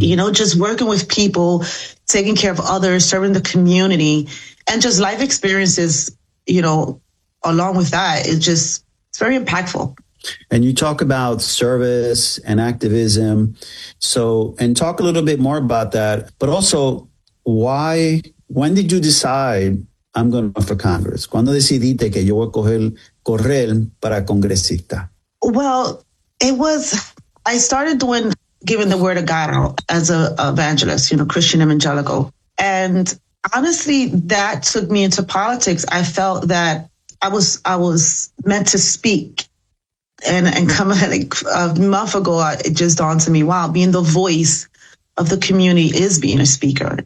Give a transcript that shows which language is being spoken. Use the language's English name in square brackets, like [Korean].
[English] You know, just working with people, taking care of others, serving the community, and just life experiences, you know, along with that, it's very impactful. And you talk about service and activism. So, and talk a little bit more about that, but also when did you decide I'm going to run for Congress? [Spanish] ¿Cuándo decidiste que yo voy a correr para congresista? [English] Well, I started giving the word of God as an evangelist, you know, Christian evangelical. And honestly, that took me into politics. I felt that I was meant to speak and come like a month ago, it just dawned to me, wow, being the voice of the community is being a speaker.